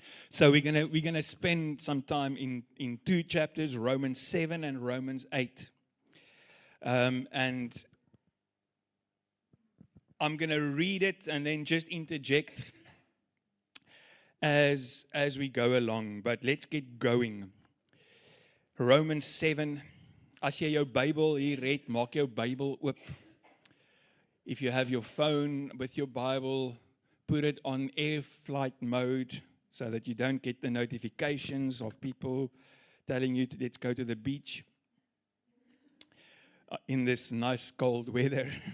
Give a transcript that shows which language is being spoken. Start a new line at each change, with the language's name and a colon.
English: So we're gonna spend some time in 2 chapters, Romans 7 and Romans 8. And I'm going to read it and then just interject as we go along. But let's get going. Romans 7.
Afrikaans: As jy jou Bybel hier het, maak jou Bybel oop.
English: If you have your phone with your Bible, put it on air flight mode so that you don't get the notifications of people telling you let's go to the beach in this nice cold weather.